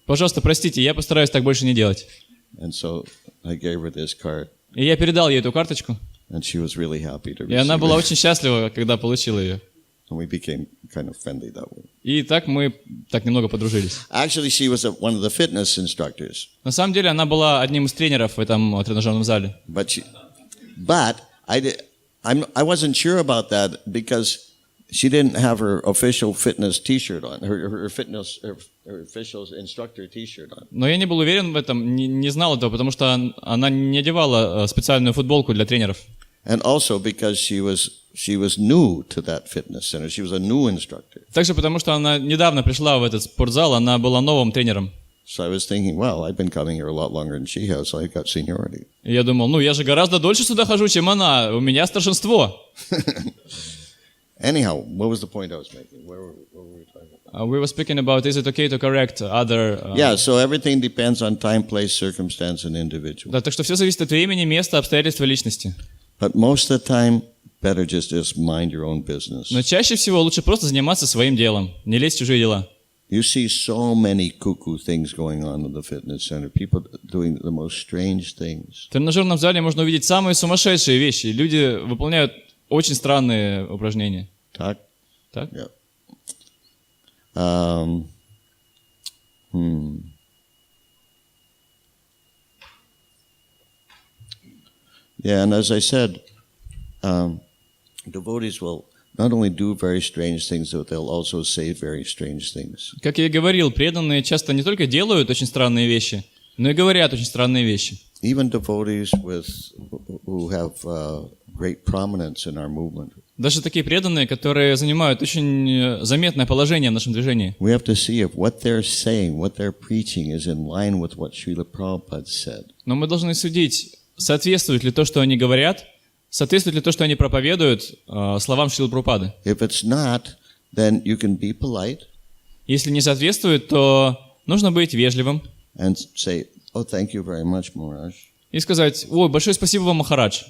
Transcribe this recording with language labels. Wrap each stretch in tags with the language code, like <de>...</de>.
<ru>Пожалуйста, простите, я постараюсь так больше не делать.</ru> <en>And so I gave her this card,</en> <ru>И я передал ей эту карточку,</ru> <en>and she was really happy to</en> <ru>и она</ru> <en>receive</en> <ru>была</ru> <en>it.</en> <ru>очень счастлива, когда получила ее.</ru> <en>And we became kind of friendly that way.</en> <ru>И так мы так немного подружились.</ru> <en>Actually, she was one of the fitness instructors.</en> <ru>На самом деле она была одним из тренеров в этом тренажерном зале.</ru> <en>But I wasn't sure about that because she didn't have her official fitness T-shirt on, her official instructor T-shirt on.</en> <ru>Но я не был уверен в этом, не знал этого, потому что она не одевала специальную футболку для тренеров.</ru> <en>And also because she was new to that fitness center. She was a new instructor.</en> <ru>Также потому, что она недавно пришла в этот спортзал, она была новым тренером.</ru> <en>So I was thinking, well, I've been coming here a lot longer than she has, so I got seniority.</en> <ru>И я думал, я же гораздо дольше сюда хожу, чем она, у меня старшинство.</ru> <en>Anyhow, what was the point I was making? Where were we talking about? We were speaking about, is it okay to correct other... Yeah, so everything depends on time, place, circumstance, and individual.</en> <ru>Да, так что все зависит от времени, места, обстоятельств и личности.</ru> <en>But most of the time, better just mind your own business.</en> <ru>Но чаще всего лучше просто заниматься своим делом, не лезть в чужие дела.</ru> <en>You see so many cuckoo things going on in the fitness center. People doing the most strange things.</en> <ru>В тренажерном зале можно увидеть самые сумасшедшие вещи. Люди выполняют очень странные упражнения. Так? Так?</ru> <en>Yeah. Yeah, and as I said, devotees will not only do very strange things, but they'll also say very strange things.</en> <ru>Как я и говорил, преданные часто не только делают очень странные вещи, но и говорят очень странные вещи.</ru> <en>Even devotees who have great prominence in our movement.</en> <ru>Даже такие преданные, которые занимают очень заметное положение в нашем движении.</ru> <en>We have to see if what they're saying, what they're preaching is in line with what Srila Prabhupada said.</en> <ru>Но мы должны судить, соответствует ли то, что они говорят, соответствует ли то, что они проповедуют, словам Шрилы Прабхупады.</ru> <en>If it's not, then you can be polite.</en> <ru>Если не соответствует, то нужно быть вежливым</ru> <en>And say, oh, thank you very much, Maharaj.</en> <ru>и сказать: «Ой, большое спасибо вам, Махарадж»,</ru>